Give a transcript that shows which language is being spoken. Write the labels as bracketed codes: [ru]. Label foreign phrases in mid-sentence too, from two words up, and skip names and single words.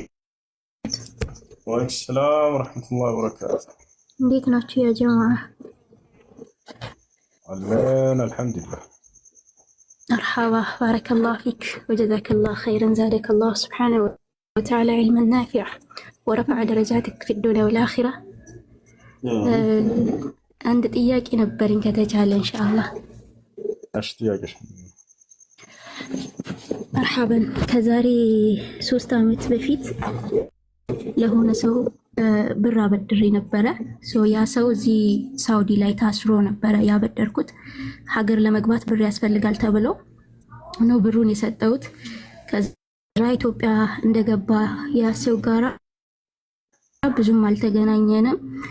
[ar] وعليكم السلام ورحمة الله وبركاته. [am] እንዴት ናችሁ [ar] يا جماعة؟ [am] አለን አልሐምዱሊላህ። [ar] مرحبا بارك الله فيك وجزاك الله خيرا زادك الله سبحانه وتعالى علما نافعا ورفع درجاتك في الدنيا والآخرة. [am] عند ጥያቄ ነበረኝ ከተቻለ [ar] إن شاء الله። [am] እሺ ጥያቄሽ? መርሐበን ከዛሬ 3 ዓመት በፊት ለሆነ ሰው ብር አበድሬ ነበረ። ያ ሰው እዚህ ሳውዲ ላይ ታስሮ ነበረ ያበደርኩት። ሀገር ለመግባት ብር ያስፈልጋል ተብሎ ነው ብሩን የሰጠሁት። ከዛ ኢትዮጵያ እንደገባ ያ ሰው ጋራ ብዙም አልተገናኘንም።